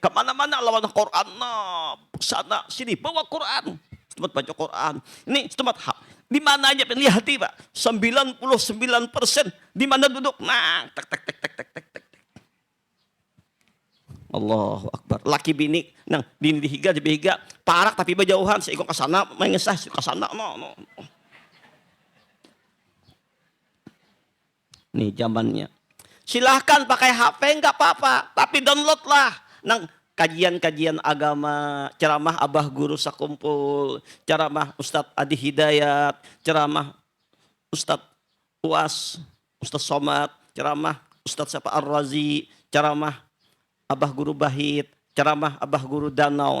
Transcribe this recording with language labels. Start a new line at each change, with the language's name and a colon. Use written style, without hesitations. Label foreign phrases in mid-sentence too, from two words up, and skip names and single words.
Banjar: Kemana-mana lawan Quran, sana sini bawa Quran, tempat baca Quran.
Indonesian: Ini tempat di mana aja lihat Pak, 99% di mana duduk, tek.
Arabic: الله أكبر.
Banjar: Laki bini, nang bini dihiga parak tapi berjauhan, seikut ke sana, main ngesah ke sana, Nih zamannya.
Indonesian: Silahkan pakai HP nggak apa-apa, tapi download lah nang kajian-kajian agama, ceramah abah guru sakumpul, ceramah Ustadz Adi Hidayat, ceramah Ustadz Uas, Ustadz Somad, ceramah Ustadz Sapa Ar-Razi, ceramah abah guru Bahit, ceramah abah guru Danau.